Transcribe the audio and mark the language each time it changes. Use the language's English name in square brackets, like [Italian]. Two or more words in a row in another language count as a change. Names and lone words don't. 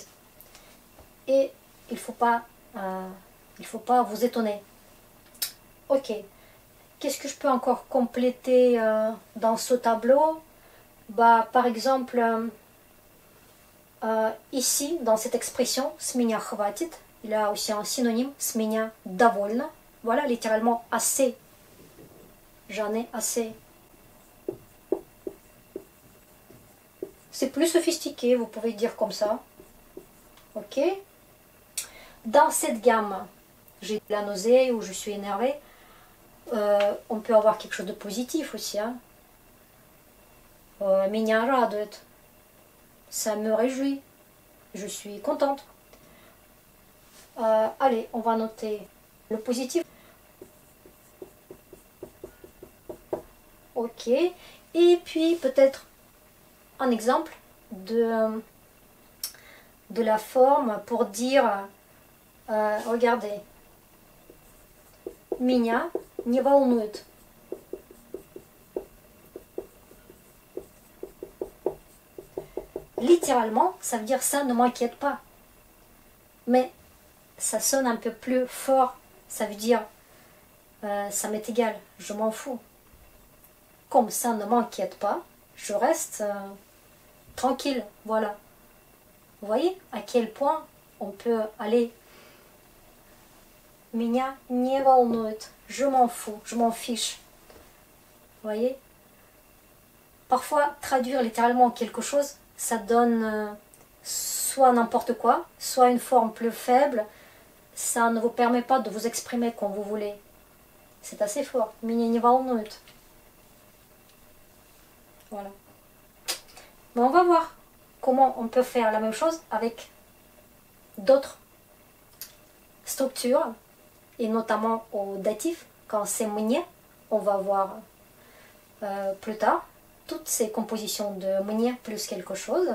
[French] Et il faut pas vous étonner. Ok, qu'est-ce que je peux encore compléter dans ce tableau? Bah, par exemple, ici, dans cette expression, [Russian] с меня хватит, [French] il y a aussi un synonyme, [Russian] с меня довольно. [French] Voilà, littéralement assez. J'en ai assez. C'est plus sophistiqué, vous pouvez dire comme ça. Ok. Dans cette gamme, j'ai de la nausée ou je suis énervée. On peut avoir quelque chose de positif aussi. Hein. [Russian] Меня радует. [French] Ça me réjouit. Je suis contente. Allez, on va noter le positif. Ok. Et puis peut-être un exemple de la forme pour dire regardez. [Russian] Меня не волнует. [French] Littéralement, ça veut dire ça ne m'inquiète pas. Mais ça sonne un peu plus fort. Ça veut dire ça m'est égal, je m'en fous. Comme ça ne m'inquiète pas, je reste tranquille. Voilà. Vous voyez à quel point on peut aller. [Russian] Меня не волнует. [French] Je m'en fous, je m'en fiche. Vous voyez? Parfois, traduire littéralement quelque chose, ça donne soit n'importe quoi, soit une forme plus faible. Ça ne vous permet pas de vous exprimer comme vous voulez. C'est assez fort. [Russian] Меня не волнует. [French] Voilà. Mais on va voir comment on peut faire la même chose avec d'autres structures, et notamment au datif, quand c'est мне, on va voir plus tard toutes ces compositions de мне plus quelque chose.